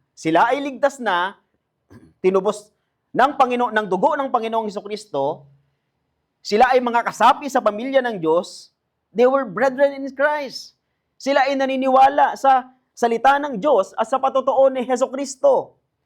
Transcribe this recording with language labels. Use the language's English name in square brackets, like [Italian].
[Filipino] Sila ay ligtas na, tinubos ng Panginoon, ng dugo ng Panginoong Hesukristo. Sila ay mga kasapi sa pamilya ng Diyos. [English] They were brethren in Christ. [Filipino] Sila ay naniniwala sa salita ng Diyos at sa patotoo ni Hesukristo.